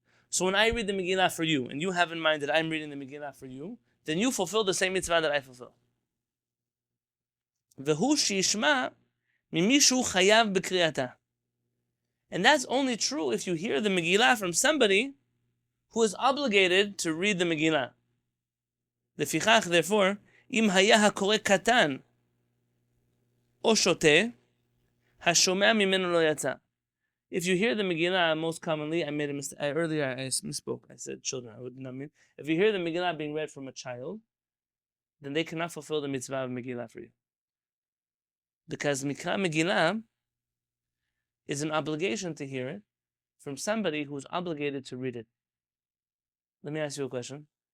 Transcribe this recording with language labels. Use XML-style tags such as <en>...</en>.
<en>So when I read the Megillah for you, and you have in mind that I'm reading the Megillah for you, then you fulfill the same mitzvah that I fulfill.</en> <he>V'hu shishma mimishu chayav b'kriyata.</he> <en>And that's only true if you hear the Megillah from somebody who is obligated to read the Megillah.</en> <he>לפיכך,</he> <en>therefore,</en> <he>אם היה הקורא קטן או שותה, השומע ממנו לא יצא.</he> <en>If you hear the Megillah, most commonly, I made a mistake. Earlier I misspoke. I said children. I would not mean. If you hear the Megillah being read from a child, then they cannot fulfill the mitzvah of Megillah for you. Because Mikra Megillah is an obligation to hear it from somebody who is obligated to read it. Let me ask you a question.</en>